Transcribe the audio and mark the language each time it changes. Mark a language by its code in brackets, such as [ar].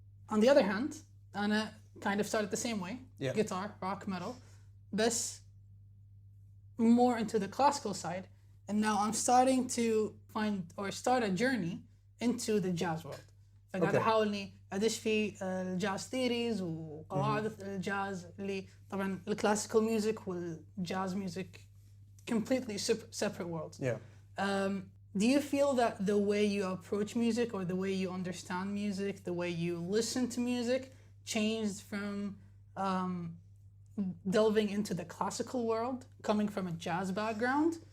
[en] On the other hand, [ar] أنا [en] kind of started the same way. Yeah. Guitar, rock, metal, [ar] بس [en] more into the classical side, and now I'm starting to find or start a journey into the jazz world. [ar] فقاعد أحاول إني أدش في الجاز ثيريز وقواعد الجاز اللي طبعا الكلاسيكال ميوزك والجاز ميوزك [en] completely separate worlds. Yeah. Do you feel that the way you approach music or the way you understand music, the way you listen to music changed from delving into the classical world, coming from a jazz background?